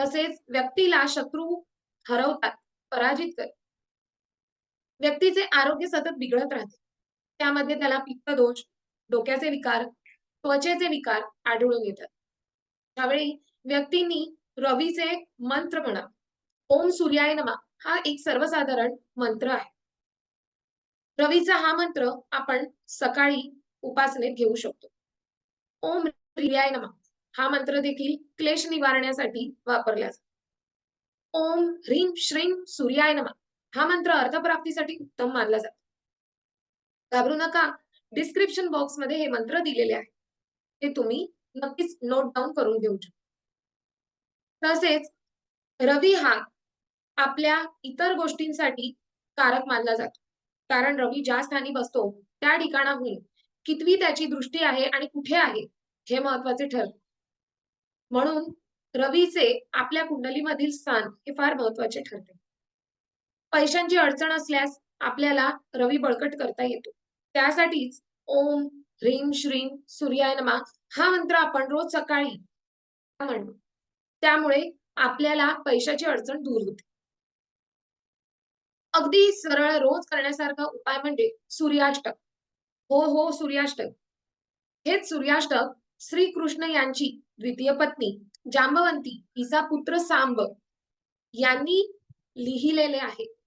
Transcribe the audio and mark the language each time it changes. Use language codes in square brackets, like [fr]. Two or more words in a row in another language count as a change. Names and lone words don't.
[mr] तसेच व्यक्तीला शत्रू हरवतात, पराजित करतात. व्यक्तीचे आरोग्य सतत बिघडत राहते. त्यामध्ये त्याला पित्तदोष, डोक्याचे विकार, त्वचेचे विकार आढळून येतात. त्यावेळी व्यक्तींनी रवीचे मंत्र म्हणा. [sa] ओम सूर्याय नमः [mr] हा एक सर्वसाधारण मंत्र आहे. रवीचा हा मंत्र आपण सकाळी उपासनेत घेऊ शकतो. [sa] ओम ह्रीयाय नमः [mr] हा मंत्र देखील क्लेश निवारण्यासाठी वापरला जातो. [sa] ओम ह्रीं श्रीं सूर्याय नमः [mr] हा मंत्र अर्थप्राप्तीसाठी उत्तम मानला जातो. घाबरू नका. [en] description box मध्ये [mr] हे मंत्र दिलेले आहे. ते तुम्ही नक्कीच [en] note down [mr] करून घेऊ शकता. तसेच रवी हा आपल्या इतर गोष्टींसाठी कारक मानला जातो. कारण रवी ज्या स्थानी बसतो, त्या ठिकाणाहून कितवी त्याची दृष्टी आहे आणि कुठे आहे, हे महत्त्वाचे ठरते. म्हणून रवीचे आपल्या कुंडलीमधील स्थान हे फार महत्त्वाचे ठरते. पैशांची अडचण असल्यास आपल्याला रवी बळकट करता येतो. त्यासाठीच [sa] ओम ह्रीं श्रीं सूर्याय नमः [mr] हा मंत्र आपण रोज सकाळी म्हणतो. त्यामुळे आपल्याला पैशाची अडचण दूर होते. अगदी सरळ रोज करण्यासारखा उपाय म्हणजे सूर्याष्टक. हो, हो, सूर्याष्टक. हेच सूर्याष्टक श्रीकृष्ण यांची द्वितीय पत्नी जांबवंती हिचा पुत्र सांब यांनी लिहिलेले आहे.